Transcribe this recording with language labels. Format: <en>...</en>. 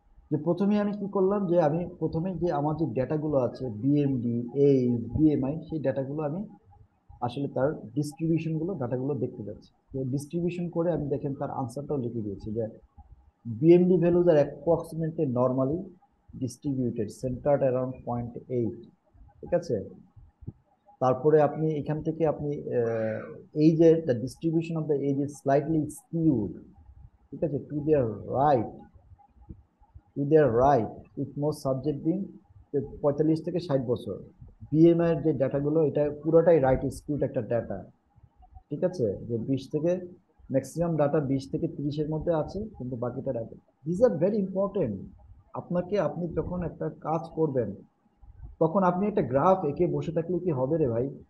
<bn>যে প্রথমে আমি কি করলাম, যে আমি প্রথমে যে আমার যে ডেটাগুলো আছে বিএমডি, এইজ, বিএমআই, সেই ডেটাগুলো আমি আসলে তার ডিস্ট্রিবিউশনগুলো ডাটাগুলো দেখতে যাচ্ছি। তো ডিস্ট্রিবিউশন করে আমি দেখেন তার আনসারটাও লিখে দিয়েছি যে</bn> <en>BMD values are approximately normally distributed centered around 0.8,</en> <bn>ঠিক আছে। তারপরে আপনি এখান থেকে আপনি এই যে</bn> <en>the distribution of the age is slightly skewed,</en> <bn>ঠিক আছে,</bn> <en>right to their right with most subject being</en> <bn>45 থেকে 60 বছর। বিএমআই এর যে ডাটাগুলো এটা পুরোটাই রাইট স্কিউড একটা ডাটা, ঠিক আছে, যে 20 থেকে ম্যাক্সিমাম ডাটা 20 থেকে 30-এর মধ্যে আছে, কিন্তু বাকিটা data</bn> <en>This are very important.</en> <bn>আপনি যখন একটা কাজ করবেন তখন আপনি একটা গ্রাফ এঁকে বসে থাকলে কি হবে রে ভাই?</bn>